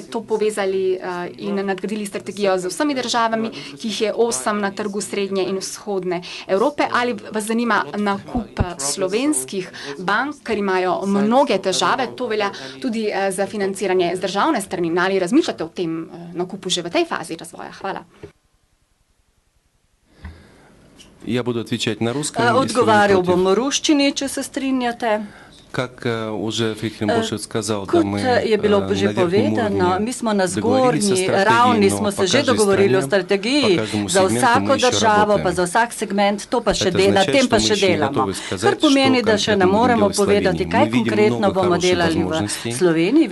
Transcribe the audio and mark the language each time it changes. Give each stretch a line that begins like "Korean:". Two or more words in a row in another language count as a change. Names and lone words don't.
Slovenian: to povezali in nadgradili strategijo z vsemi državami, ki jih je 8 na trgu Srednje in Vzhodne Evrope, ali vas zanima nakup slovenskih bank, ker imajo mnoge težave, to velja tudi za financiranje z državne strani, ali razmišljate o tem nakupu že v tej fazi razvoja? Hvala.
Russian: Я буду отвечать на русском.
Slovenian: Odgovarjal bom v ruščini, če se strinjate.
Russian: Как уже Фридрих Бошет сказал,
Slovenian: Kot je bilo že povedano, mi smo na zgornji ravni, smo se že dogovorili o strategiji za vsako državo, pa za vsak segment, to pa še na tem pa še delamo. Kar pomeni, da še ne moremo povedati, kaj konkretno bomo delali v Sloveniji.